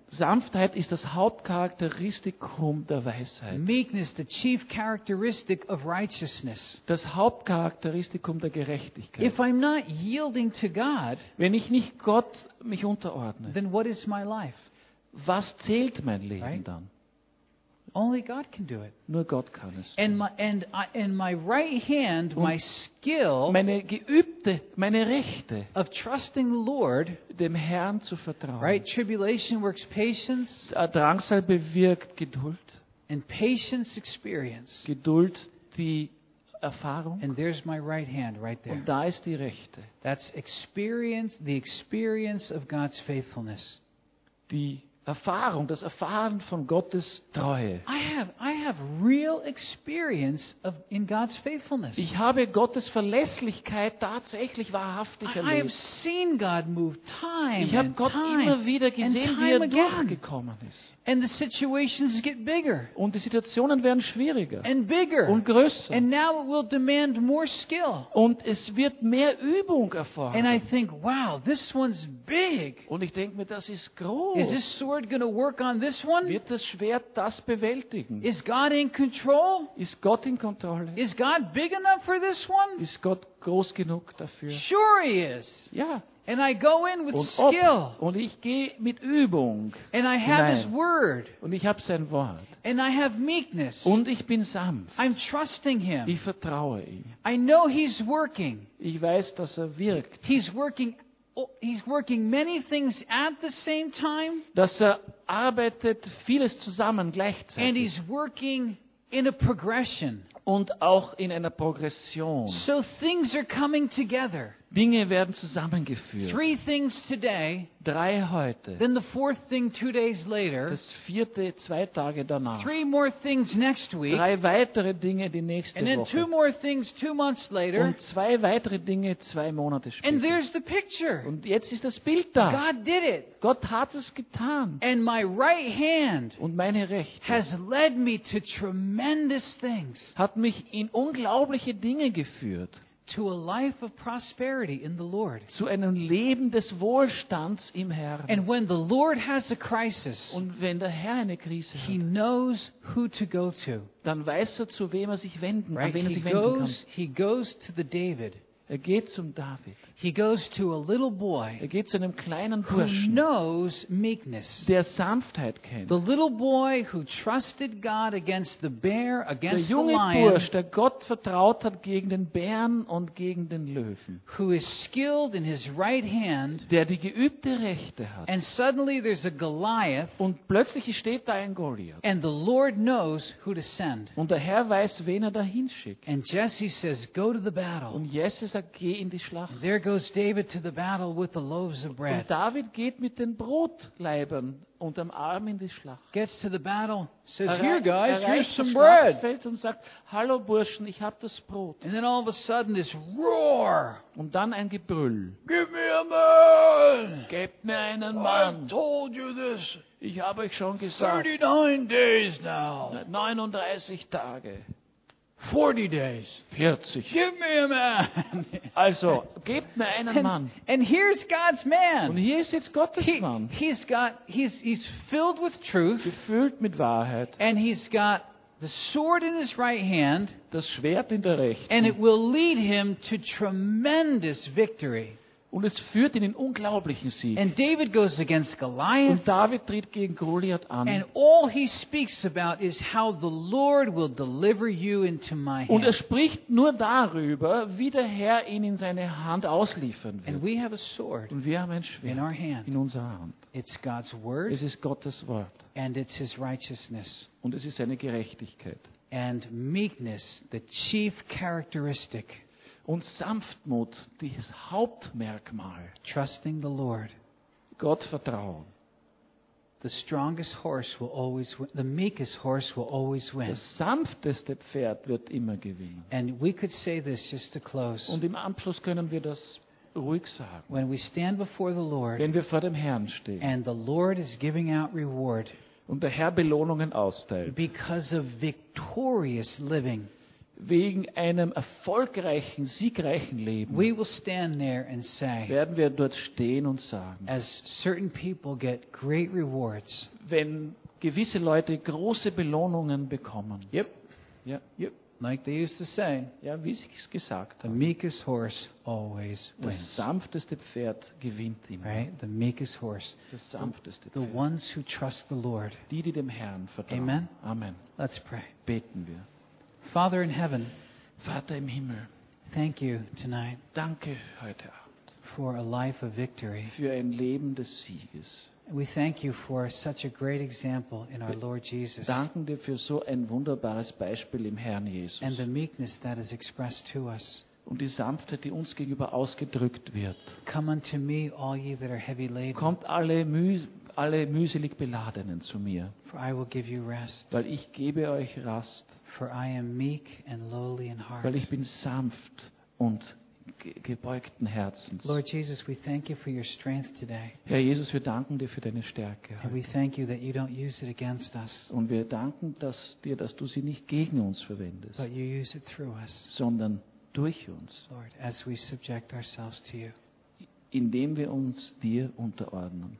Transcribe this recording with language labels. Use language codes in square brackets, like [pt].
[de] Sanftheit ist das Hauptcharakteristikum der Weisheit. [en] Meekness, the chief characteristic of righteousness. [de] Das Hauptcharakteristikum der Gerechtigkeit. [en] If I'm not yielding to God, [de] wenn ich nicht Gott mich unterordne, [en] then what is my life? [de] Was zählt mein Leben [en] right? [de] Dann? [en] Only God can do it. [de] Nur Gott kann es. [en] And my right hand, my skill, [de] meine Rechte, [en] of trusting the Lord, [de] dem Herrn zu vertrauen. [en] Right? Tribulation works patience. [de] Drangsal bewirkt Geduld. [en] And patience experience. [de] Geduld die Erfahrung. [en] And there's my right hand right there. [de] Und da ist die Rechte. [en] That's experience, the experience of God's faithfulness. [de] Die Erfahrung, das Erfahren von Gottes Treue. [en] I have real experience of in God's faithfulness. [de] Ich habe Gottes Verlässlichkeit tatsächlich wahrhaftig erlebt. [en] I have seen God move time. [de] Ich habe Gott [en] time [de] immer wieder gesehen, wie er durchgekommen ist. [en] And the situations get bigger. [de] Und die Situationen werden schwieriger. [en] And bigger. [de] Und größer. [en] And now it will demand more skill. [de] Und es wird mehr Übung erfordern. [en] And I think, wow, this one's big. [de] Und ich denke mir, das ist groß. [en] Is this sword going to work on this one? [de] Wird das Schwert das bewältigen? [en] Is God in control? [de] Ist Gott in Kontrolle? [en] Is God big enough for this one? [de] Ist Gott groß genug dafür? [en] Sure he is. [de] Ja. [en] And I go in with skill. [de] Und ich gehe mit Übung. [en] And I have his word. [de] Und ich habe sein Wort. [en] And I have meekness. [de] Und ich bin sanft. [en] I'm trusting him. [de] Ich vertraue ihm. [en] I know he's working. [de] Ich weiß, dass er wirkt. [en] He's working many things at the same time. [de] Dass er arbeitet vieles zusammen gleichzeitig. [en] And he's working in a progression. [de] Und auch in einer Progression. [en] So things are coming together. [de] Dinge werden zusammengeführt. [en] Three things today. [de] Drei heute. [en] Then the fourth thing 2 days later. [de] Das vierte zwei Tage danach. [en] Three more things next week. [de] Drei weitere Dinge die nächste Woche. [en] And then [de] Woche. [en] Two more things 2 months later. [de] Und zwei weitere Dinge 2 Monate später. [en] And there's the picture. [de] Und jetzt ist das Bild da. [en] God did it. [de] Gott hat es getan. [en] And my right hand. [de] Und meine Rechte. [en] Has led me to tremendous things. [de] Hat mich in unglaubliche Dinge geführt. [en] to a life of prosperity in the Lord. [de] Zu einem Leben des Wohlstands im Herrn. [en] And when the Lord has a crisis, [de] und wenn der Herr eine Krise [en] he [de] hat, [en] knows who to go to. [de] Dann weiß er, zu wem er sich wenden, [en] right? [de] An wen [en] he [de] er sich [en] goes, [de] wenden kann. [en] He goes to the David. [de] Er geht zum David. [en] He goes to a little boy. [de] Er geht zu einem kleinen Burschen. [en] Who knows meekness. [de] Der Sanftheit kennt. [en] The little boy who trusted God against the bear, against the lion. [de] Der junge Bursch, der Gott vertraut hat gegen den Bären und gegen den Löwen. [en] Who is skilled in his right hand. [de] Der die geübte Rechte hat. [en] And suddenly there's a Goliath. [de] Und plötzlich steht da ein Goliath. [en] And the Lord knows who to send. [de] Und der Herr weiß, wen er dahin schickt. [en] And Jesse says, "Go to the battle." [de] Und Jesse sagt, geh in die Schlacht. [en] There goes David to the battle with the loaves of bread. [de] Und David geht mit den Brotlaibern unterm Arm in die Schlacht. [en] Gets to the battle, says, "Here guys, here's some bread." [de] Fällt und sagt, "Hallo Burschen, ich hab das Brot." [en] And then all of a sudden this roar. [de] Und dann ein Gebrüll. [en] "Give me a man." [de] Gebt mir einen Mann. [en] "I told you this." [de] Ich habe euch schon gesagt. [en] 39 days now. [de] 39 Tage. [en] 40 days. [de] 40. [en] "Give me a man." [de] Also, gebt mir einen [en] and, [de] Mann. [en] And here's God's man. [de] Und hier ist jetzt Gottes [en] he, [de] Mann. [en] He's got he's filled with truth. [de] Gefüllt mit Wahrheit. [en] And he's got the sword in his right hand. [de] Das Schwert in der rechten. [en] And it will lead him to tremendous victory. [de] Und es führt in den unglaublichen Sieg. [en] And David goes against Goliath. [de] Und David tritt gegen Goliath an. [en] And all he speaks about is how the Lord will deliver you into my hand. [de] Und er spricht nur darüber, wie der Herr ihn in seine Hand ausliefern wird. [en] And we have a sword. [de] Und wir haben ein Schwert [en] in our hand. [de] In unserer Hand. [en] It's God's word. [de] Es ist Gottes Wort. [en] And it's his righteousness. [de] Und es ist seine Gerechtigkeit. [en] And meekness, the chief characteristic. [de] Und Sanftmut, das Hauptmerkmal. [en] Trusting the Lord. [de] Gott vertrauen. [en] The strongest horse will always win. The meekest horse will always win. [de] Das sanfteste Pferd wird immer gewinnen. [en] And we could say this just to close. [de] Und im Anschluss können wir das ruhig sagen. [en] When we stand before the Lord. [de] Wenn wir vor dem Herrn stehen. [en] And the Lord is giving out reward. [de] Und der Herr Belohnungen austeilt. [en] Because of victorious living. [de] Wegen einem erfolgreichen, siegreichen Leben, [en] we will stand there and say, [de] werden wir dort stehen und sagen, [en] as certain people get great rewards, [de] wenn gewisse Leute große Belohnungen bekommen. [en] Yep. Yeah. Yep. Like they used to say, [de] ja, wie sie es gesagt haben, [en] the meekest horse always wins. [de] Das sanfteste Pferd gewinnt immer. [en] Right? The meekest horse. [de] Das sanfteste Pferd. [en] The ones who trust the Lord. [de] Die, die dem Herrn vertrauen. [en] Amen. [de] Amen. [en] Let's pray. [de] Beten wir. [en] Father in heaven, [de] Vater im Himmel, [en] thank you tonight. [de] Danke heute Abend [en] for a life of victory. [de] Für ein Leben des Sieges. [en] We thank you for such a great example in our Lord Jesus. [de] Danken dir für so ein wunderbares Beispiel im Herrn Jesus. [en] And the meekness that is expressed to us. [de] Und die Sanftheit, die uns gegenüber ausgedrückt wird. [en] Come unto me, all ye that are heavy laden. [de] Kommt alle mühselig Beladenen zu mir. [en] For I will give you rest. [de] Weil ich gebe euch Rast. [en] For I am meek and lowly in heart. [de] Weil ich bin sanft und gebeugten Herzens. [en] Lord Jesus, we thank you for your strength today. [de] Herr Jesus, wir danken dir für deine Stärke. [en] And we thank you that you don't use it against us. [de] Und wir danken dir, dass du sie nicht gegen uns verwendest. [en] But you use it through us. [de] Sondern durch uns. [en] Lord, as we subject ourselves to you. [de] Indem wir uns dir unterordnen.